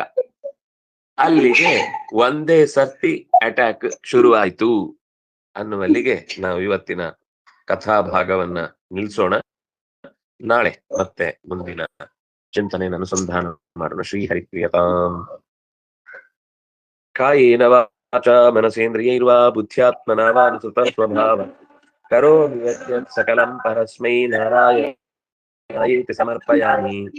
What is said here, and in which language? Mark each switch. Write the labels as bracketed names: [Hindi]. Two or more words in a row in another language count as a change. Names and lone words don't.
[Kannada] ಅಲ್ಲಿಗೆ ಒಂದೇ ಸರ್ತಿ ಅಟ್ಯಾಕ್ ಶುರುವಾಯ್ತು ಅನ್ನುವಲ್ಲಿಗೆ ನಾವು ಇವತ್ತಿನ ಕಥಾಭಾಗವನ್ನ ನಿಲ್ಸೋಣ. ನಾಳೆ ಮತ್ತೆ ಮುಂದಿನ ಚಿಂತನೆಯನ್ನು ಅನುಸಂಧಾನ ಮಾಡೋಣ. [Sanskrit] ಶ್ರೀಹರಿಪ್ರಿಯತಾಂ. ಕಾಯೇನ ವಾಚಾ ಮನಸೇಂದ್ರಿಯೈರ್ವಾ ಬುದ್ಧ್ಯಾತ್ಮನಾ ವಾ ಅನುಸೃತ ಸ್ವಭಾವ ಕರೋಮಿ ಯದ್ಯತ್ ಸಕಲಂ ಪರಸ್ಮೈ ನಾರಾಯಣಾಯೇತಿ ಸಮರ್ಪಯಾಮಿ.